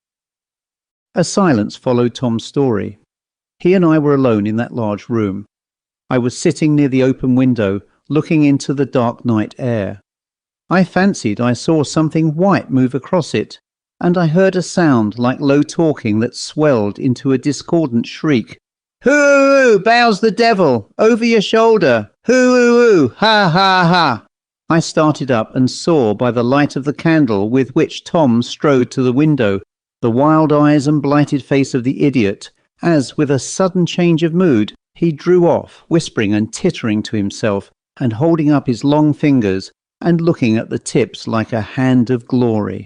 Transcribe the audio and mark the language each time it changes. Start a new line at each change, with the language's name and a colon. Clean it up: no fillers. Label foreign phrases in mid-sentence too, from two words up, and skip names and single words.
English: A silence followed Tom's story. He and I were alone in that large room. I was sitting near the open window, looking into the dark night air. I fancied I saw something white move across it, and I heard a sound like low talking that swelled into a discordant shriek. "Hoo-hoo-hoo! Bowes the devil! Over your shoulder! Hoo-hoo-hoo! Ha ha ha!" I started up and saw by the light of the candle with which Tom strode to the window the wild eyes and blighted face of the idiot, as, with a sudden change of mood, he drew off, whispering and tittering to himself, and holding up his long fingers, and looking at the tips like a hand of glory.